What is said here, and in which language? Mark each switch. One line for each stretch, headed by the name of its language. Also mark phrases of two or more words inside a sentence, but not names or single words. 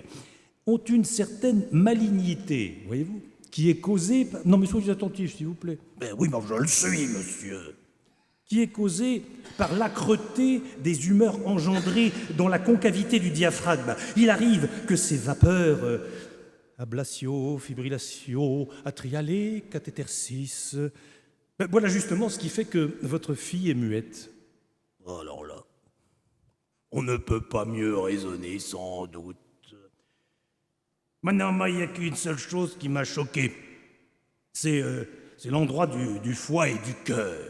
French: ont une certaine malignité, voyez-vous, qui est causée par... Non mais soyez attentifs s'il vous plaît. Ben oui, mais je le suis, monsieur. Qui est causée par l'âcreté des humeurs engendrées dans la concavité du diaphragme. Il arrive que ces vapeurs,
Latin: ablatio, fibrillatio, atriale, cathétersis,
French: voilà justement ce qui fait que votre fille est muette. Alors là, on ne peut pas mieux raisonner sans doute. Maintenant, moi, il n'y a qu'une seule chose qui m'a choqué. C'est l'endroit du foie et du cœur.